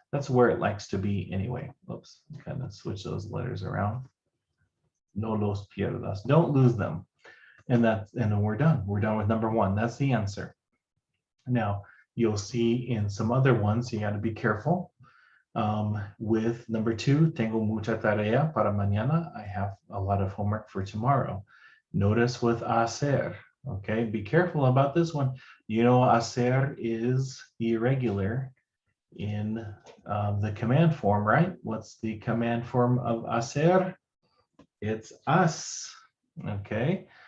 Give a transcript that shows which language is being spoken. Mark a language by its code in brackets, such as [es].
[en] That's where it likes to be anyway. Oops, kind of switch those letters around. [es] No los pierdas. [en] Don't lose them. And then we're done. We're done with number one. That's the answer. Now, you'll see in some other ones, you got to be careful. With number two, [es] tengo mucha tarea para mañana. [en] I have a lot of homework for tomorrow. Notice with hacer, okay? Be careful about this one. You know, hacer is irregular in the command form, right? What's the command form of hacer? It's us, okay?